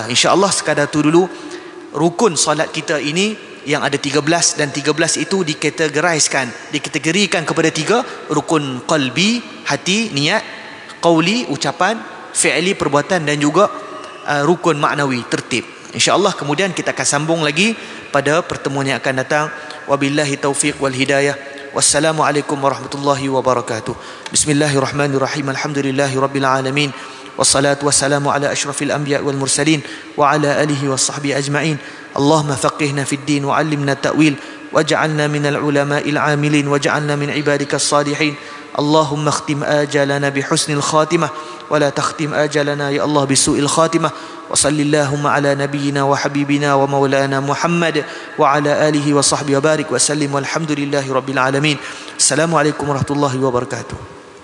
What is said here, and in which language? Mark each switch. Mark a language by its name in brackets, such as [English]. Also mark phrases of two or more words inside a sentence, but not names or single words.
[Malay] Insya-Allah sekadar tu dulu rukun solat kita ini yang ada 13, dan 13 itu dikategorikan kepada 3 rukun: qalbi, hati, niat; qauli, ucapan; fi'li perbuatan dan juga rukun maknawi tertib. InsyaAllah kemudian kita akan sambung lagi pada pertemuan yang akan datang. [Arabic] وبالله التوفيق والهداية. والسلام عليكم ورحمة الله وبركاته. بسم الله الرحمن الرحيم. الحمد لله رب العالمين. والصلاة والسلام على أشرف الأنبياء والمرسلين وعلى آله وصحبه أجمعين. اللهم فقهنا في الدين وعلمنا التأويل واجعلنا من العلماء العاملين واجعلنا من عبادك الصالحين. اللهم اختم آجالنا بحسن الخاتمة ولا تختم آجالنا يا الله بسوء الخاتمة. وصل اللهم على نبينا وحبيبنا ومولانا محمد وعلى آله وصحبه وبارك وسلم والحمد لله رب العالمين. السلام عليكم ورحمة الله وبركاته.